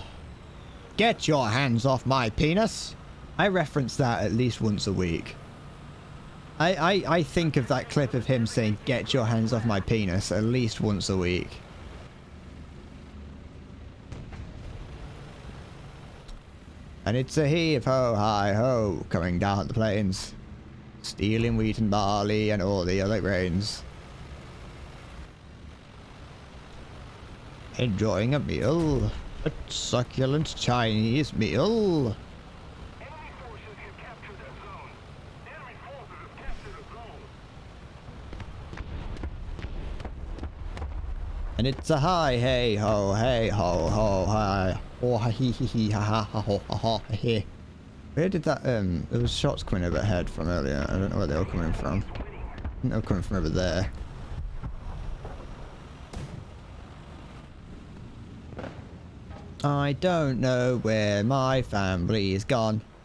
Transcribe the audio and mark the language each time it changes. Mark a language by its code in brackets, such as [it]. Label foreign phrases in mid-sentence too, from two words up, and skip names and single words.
[en] Get your hands off my penis. I reference that at least once a week. I think of that clip of him saying, get your hands off my penis, at least once a week. And it's a heave-ho, hi-ho, coming down the plains, stealing wheat and barley and all the other grains. Enjoying a meal, a succulent Chinese meal. enemy forces have captured that zone. Enemy forces have captured a zone. And it's a hey ho, hi. Oh, ha hee hee hee, ha ha ha ho ha ha he. Where did that, there was shots coming overhead from earlier. I don't know where they were coming from. I think they were coming from over there. I don't know where my family's gone.